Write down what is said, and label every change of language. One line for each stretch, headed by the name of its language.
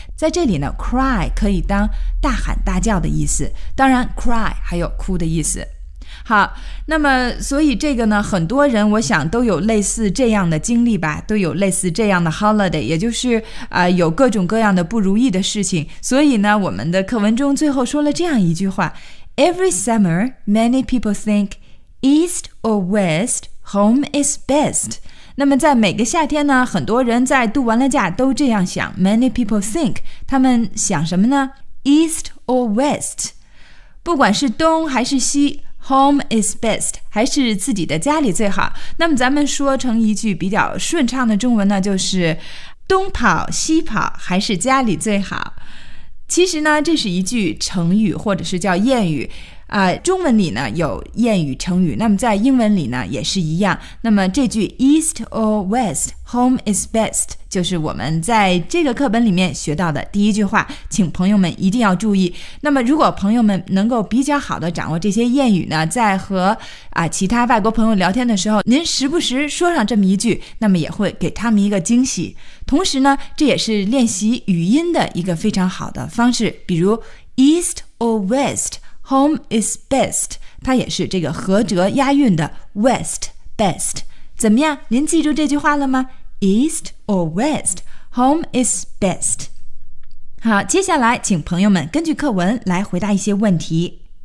Chinese: 在这里呢 cry 可以当大喊大叫的意思，当然 cry 还有哭的意思。好，那么所以这个呢，很多人我想都有类似这样的经历吧，都有类似这样的 holiday， 也就是有各种各样的不如意的事情。所以呢，我们的课文中最后说了这样一句话 ：
English: Every summer, many people think east or west home is best。
Chinese: 那么在每个夏天呢，很多人在度完了假都这样想。
English: Many people think，
Chinese: 他们想什么呢 ？
English: East or west，
Chinese: 不管是东还是西。
English: Home is best，
Chinese: 还是自己的家里最好。那么咱们说成一句比较顺畅的中文呢，就是东跑西跑还是家里最好。其实呢，这是一句成语或者是叫谚语，中文里呢有谚语成语，那么在英文里呢也是一样。那么这句
English: East or West, Home is best
Chinese: 就是我们在这个课本里面学到的第一句话，请朋友们一定要注意。那么如果朋友们能够比较好的掌握这些谚语呢，在和其他外国朋友聊天的时候，您时不时说上这么一句，那么也会给他们一个惊喜。同时呢，这也是练习语音的一个非常好的方式。比如
English: East or WestHome is best，
Chinese: 它也是这个合辙押韵的 west best。怎么样，您记住这句话了吗？
English: East or west， Home is best。
Chinese: 好，接下来请朋友们根据课文来回答一些问题。